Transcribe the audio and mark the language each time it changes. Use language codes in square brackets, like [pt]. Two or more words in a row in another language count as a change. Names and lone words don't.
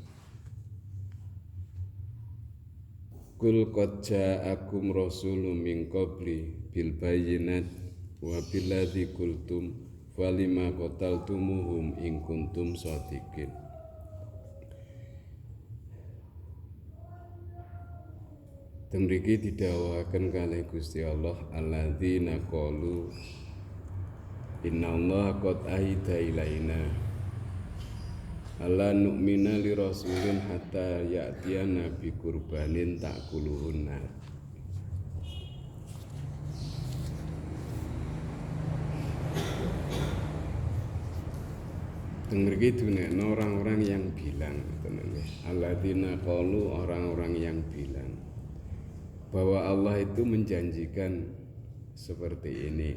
[ar] قل قد جاءكم رسول من قبلي بالبينات وبالذي قلتم فلم قتلتموهم إن كنتم صادقين. [jv] Temriki didhawuhaken kalih Gusti Allah, [ar] الذين قالوا إن الله قد عهد إلينا ألا نؤمن لرسول حتى يأتينا بقربان تأكله النار. [jv] Temriki dunekno [id] orang-orang yang bilang, [ar] الذين قالوا, [id] orang-orang yang bilang bahwa Allah itu menjanjikan seperti ini.